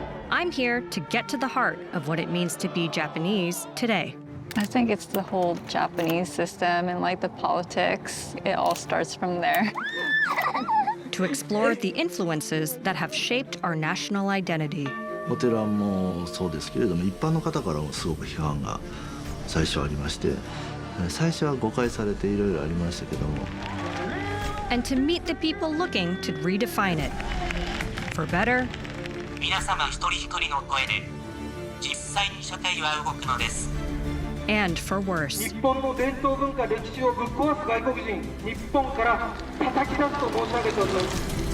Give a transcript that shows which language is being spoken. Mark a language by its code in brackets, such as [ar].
[en] I'm here to get to the heart of what it means to be Japanese today. I think it's the whole Japanese system and like the politics. It all starts from there. To explore the influences that have shaped our national identity. [ja] お寺もそうですけれども、一般の方からもすごく批判が最初ありまして、最初は誤解されていろいろありましたけども。 [en] And to meet the people looking to redefine it. For better. [ja] 皆様一人一人の声で実際に社会は動くのです。 [en] And for worse. [ja] 日本の伝統文化歴史をぶっ壊す外国人、日本から叩き出すと申し上げております。